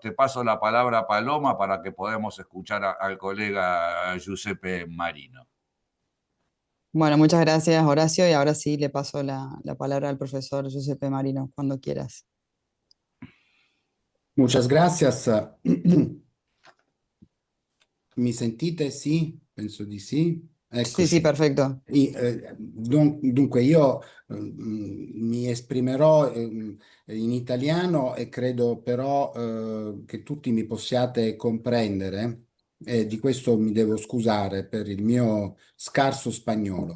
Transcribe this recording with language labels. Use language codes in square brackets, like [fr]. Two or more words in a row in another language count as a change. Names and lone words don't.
[es] Te paso la palabra, Paloma, para que podamos escuchar al colega Giuseppe Marino. Bueno, muchas gracias, Horacio, y ahora sí le paso la palabra al profesor Giuseppe Marino, cuando quieras. Muchas gracias. [it] Mi sentite? Sì, penso di sì. [es] Sí, sí, [it] Eccoci. [es] perfecto. [it] Dunque io mi esprimerò in italiano e credo però che tutti mi possiate comprendere e di questo mi devo scusare per il mio scarso spagnolo.